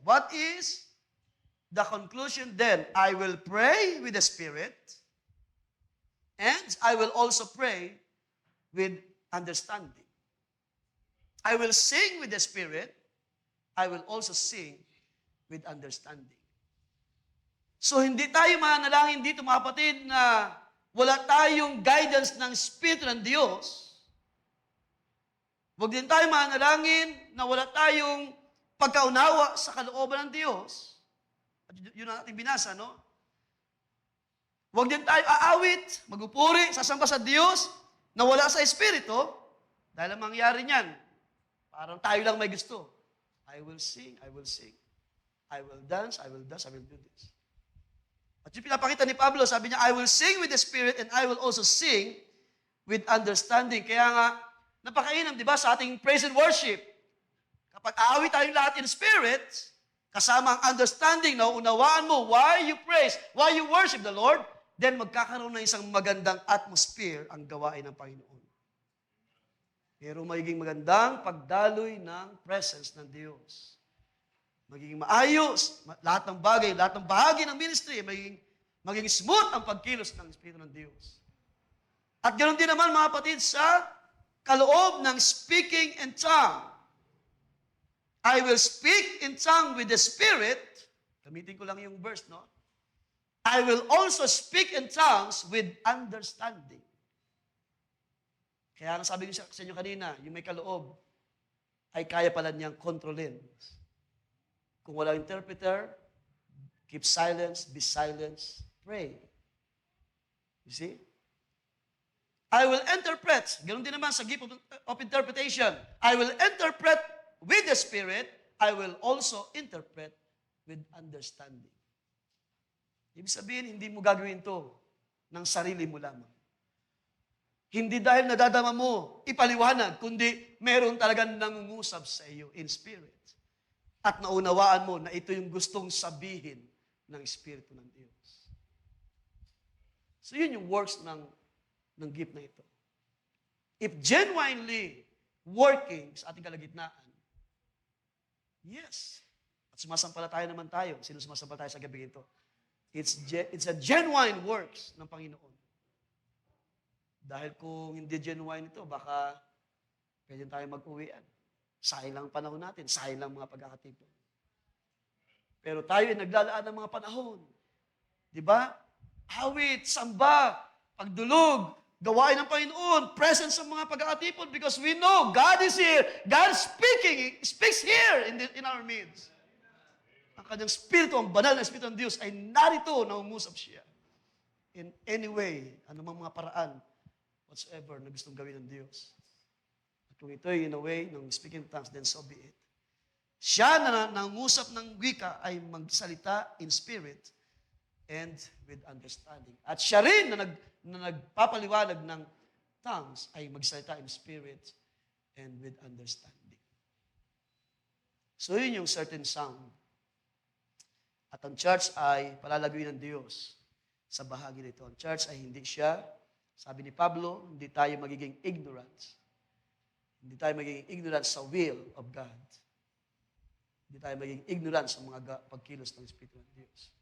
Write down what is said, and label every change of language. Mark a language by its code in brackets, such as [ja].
[en] What is the conclusion then? I will pray with the Spirit, and I will also pray with understanding. I will sing with the Spirit, I will also sing with understanding. [tl] So hindi tayo mananalangin dito mga kapatid na wala tayong guidance ng Espiritu ng Diyos. Huwag din tayo mananalangin na wala tayong pagkaunawa sa kalooban ng Diyos. At yun ang ating binasa, no? Huwag din tayo aawit, magupuri, sasamba sa Diyos na wala sa Espiritu. Dahil ang mangyari niyan, parang tayo lang may gusto. [en] I will sing, I will sing. I will dance, I will dance, I will do this. [tl] At yung pinapakita ni Pablo, sabi niya, [en] I will sing with the Spirit and I will also sing with understanding. [tl] Kaya nga, napakainam, di ba, sa ating praise and worship. Kapag aawit tayong lahat in spirit, kasama ang understanding na unawaan mo [en] why you praise, why you worship the Lord, then [tl] magkakaroon ng isang magandang atmosphere ang gawain ng Panginoon. Pero magiging magandang pagdaloy ng presence ng Diyos. Magiging maayos, lahat ng bagay, lahat ng bahagi ng ministry, magiging smooth ang pagkilos ng Espiritu ng Diyos. At ganoon din naman mga kapatid sa kaloob ng speaking in tongue. [en] I will speak in tongue with the Spirit. [tl] Gamitin ko lang yung verse, no? [en] I will also speak in tongues with understanding. [tl] Kaya ang sabi ko sa inyo kanina, yung may kaloob, ay kaya pala niyang kontrolin. [en] Kung walang interpreter, keep silence, be silence, pray. You see? I will interpret. [tl] Ganun din naman sa [en] gift of interpretation. I will interpret with the Spirit. I will also interpret with understanding. [tl] Ibig sabihin, hindi mo gagawin to ng sarili mo lamang. Hindi dahil nadadama mo, ipaliwanag, kundi meron talagang nangungusap sa iyo [en] in spirit. [tl] At naunawaan mo na ito yung gustong sabihin ng Espiritu ng Diyos. So yun yung works ng gift na ito. [en] If genuinely working [tl] sa ating kalagitnaan, yes. At sumasampalataya naman tayo. Sino sumasampalataya sa gabi ito? [en] It's a genuine works [tl] ng Panginoon. Dahil kung hindi genuine ito, baka pwede tayo mag-uwian. Sayang lang ang panahon natin. Sayang lang mga pagkakatipon. Pero tayo ay naglalaan ng mga panahon. Di ba? Awit, samba, pagdulog, gawain ng Panginoon, presence ng mga pagkakatipon [en] because we know God is here. God speaks here in our midst. [tl] Ang kanyang Espiritu, ang banal na Espiritu ng Diyos ay narito na umusap siya. [en] In any way, [tl] anumang mga paraan, whatsoever na gustong gawin ng Diyos. At kung ito'y [en] in a way ng speaking in tongues, then so be it. [tl] Siya na nangusap ng wika ay magsalita [en] in spirit and with understanding. [tl] At siya rin na nagpapaliwanag ng tongues ay magsalita [en] in spirit and with understanding. [tl] So yun yung certain sound. At ang church ay palalaguin ng Diyos sa bahagi nito. Ang church ay hindi siya, sabi ni Pablo, hindi tayo magiging ignorant. Hindi tayo magiging ignorant sa [en] will of God. [tl] Hindi tayo magiging ignorant sa mga pagkilos ng Espiritu ng Diyos.